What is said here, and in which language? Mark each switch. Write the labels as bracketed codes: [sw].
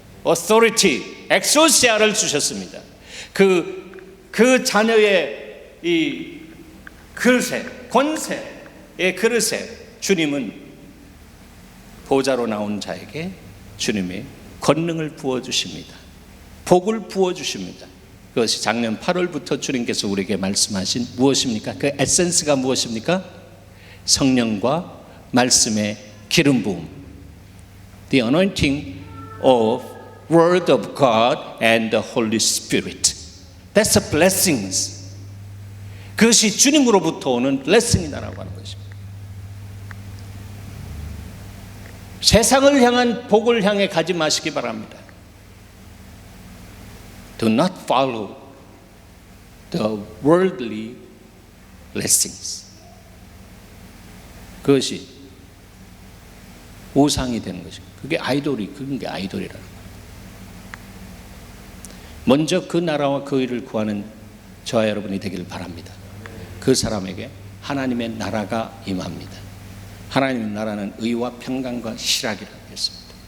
[ko] authority, exousia를 주셨습니다. 그 자녀의 이 그릇에, 권세의 그릇에 주님은 보좌로 나온 자에게 주님이 권능을 부어주십니다. 복을 부어주십니다. 그것이 작년 8월부터 주님께서 우리에게 말씀하신 무엇입니까? 그 에센스가 무엇입니까? 성령과 말씀의 기름 부음, [en] the anointing of Word of God and the Holy Spirit. That's the blessings. [ko] 그것이 주님으로부터 오는 블레싱이다라고 하는 것입니다. 세상을 향한 복을 향해 가지 마시기 바랍니다. [en] Do not follow the worldly blessings. [ko] 그것이 우상이 되는 것입니다. 그게 그런 게 아이돌이라는 거예요. 먼저 그 나라와 그 일을 구하는 저와 여러분이 되기를 바랍니다. 그 사람에게 하나님의 나라가 임합니다. 하나님의 나라는 의와 평강과 희락이라고 했습니다.